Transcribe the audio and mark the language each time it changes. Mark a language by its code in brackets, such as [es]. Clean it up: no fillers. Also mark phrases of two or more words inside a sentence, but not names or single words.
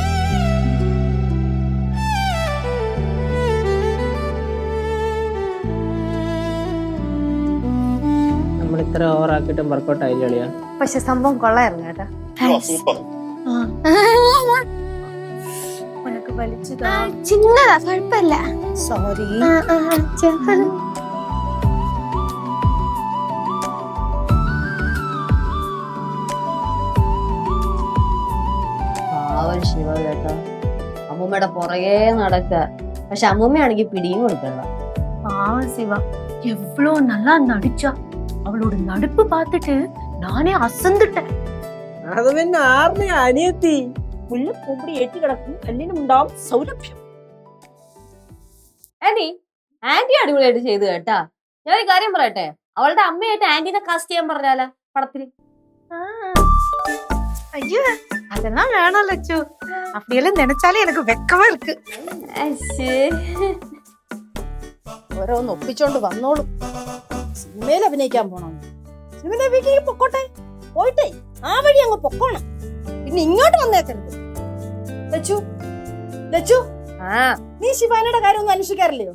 [ml] നമ്മൾ ഇത്ര ഓവറാക്കിയിട്ടും വർക്കൗട്ട് ആയില്ല അളിയാ. പക്ഷെ സംഭവം കൊള്ളായിരുന്നു കേട്ടോ. [ta] உனக்கு வலிச்சுதா? சின்னதா, குழப்பமிല്ല. [ml] സോറി. ശിവ കേട്ടോ, അമ്മൂമ്മയുടെ പുറകെ നടക്ക. പക്ഷെ അമ്മൂമ്മയാണെങ്കിൽ പിടിയും കൊടുക്കണ്ട. [ta] சிவா எவ்வளவு நல்லா நடிச்சா. அவளோட நடிப்பு பார்த்துட்டு நானே அசந்துட்டேன். [ml] അത് പിന്നെ ആറിനെ അനിയത്തി മുല്ലപ്പൂമ്പടി ഏറ്റി കിടക്കും, കല്ലിനുണ്ടാവും സൗരഭ്യം. ആന്റി അടിപൊളിയായിട്ട് ചെയ്തു കേട്ടാ. ഞാനൊരു കാര്യം പറയട്ടെ, അവളുടെ അമ്മയായിട്ട് ആന്റിനെ കാസ്റ്റ് ചെയ്യാൻ പറഞ്ഞാല പടത്തില്. [ta] ஐயோ, அதெல்லாம் வேணாம் லட்சு. அப்படியெல்லாம் நினைச்சாலே எனக்கு வெக்கமா இருக்கு. [ml] ഓരോന്ന് ഒപ്പിച്ചോണ്ട് വന്നോളും. സിനിമയിൽ അഭിനയിക്കാൻ പോണം. സിനിമയിൽ അഭിനയിക്കാൻ പൊക്കോട്ടെ, പോയിട്ടേ ആ വഴി അങ്ങ് പൊക്കോണം. പിന്നെ ഇങ്ങോട്ട് വന്നേക്കരുത്. ലച്ചു, നീ ശിവാനിയുടെ കാര്യം ഒന്നും അന്വേഷിക്കാറില്ലയോ?